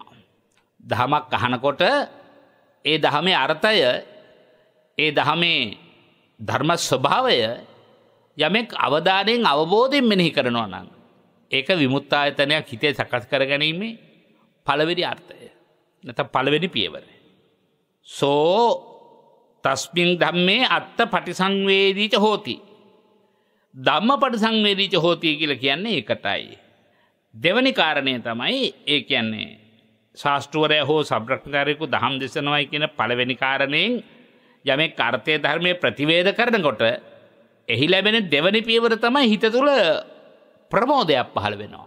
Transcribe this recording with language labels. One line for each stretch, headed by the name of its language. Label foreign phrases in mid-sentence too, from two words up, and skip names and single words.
Sinhala: දහමක් අහනකොට ඒ දහමේ අර්ථය, ඒ දහමේ ධර්ම ස්වභාවය යමෙක් අවධානයෙන් අවබෝධයෙන් මෙනෙහි කරනවා නම් ඒක විමුක්තායතනයක් හිතේ සකස් කරගැනීමේ පළවෙනි අර්ථය. නැත්නම් පළවෙනි පියවර.
Pali: සෝ තස්මින් ධම්මේ අත්ත පටිසංවේදීච හෝති. ධම්ම පටිසංවේදීච හෝති කියලා කියන්නේ ඒකටයි.
Sinhala: දෙවැනි කාරණය තමයි ඒ කියන්නේ ශාස්ත්‍රවරයා හෝ සබ්‍රක්‍මචාරයෙකු දහම් දේශනවයි කියන පළවෙනි කාරණයෙන් යමෙක් අර්ථයේ ධර්මයේ ප්‍රතිවේද කරනකොට එහි ලැබෙන දෙවැනි පියවර තමයි හිත තුළ ප්‍රමෝදයක් පහළ වෙනවා.